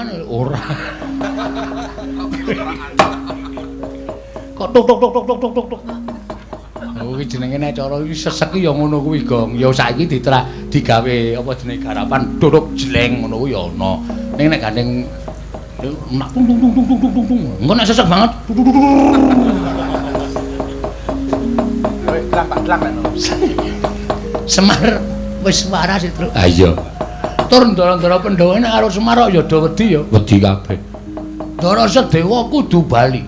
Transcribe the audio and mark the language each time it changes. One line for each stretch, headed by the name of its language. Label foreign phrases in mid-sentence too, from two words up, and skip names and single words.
Javanese: ora. Kok tuk tuk tuk tuk tuk tuk tuk tuk. Oh iki jenenge nek cara iki sesek ya ngono kuwi, Gong. Ya saiki digawe apa jenenge garapan duduk jleng ngono kuwi ya ana. Ning nek gandeng nak tung tung tung tung tung tung tung. Engko nek sesek banget. Semar wis waras itu. Ha iya. Tur ndara-ndara Pandhawa nek karo Semar ya do wedi ya. Wedi kabeh. Ndara Sedewa kudu bali.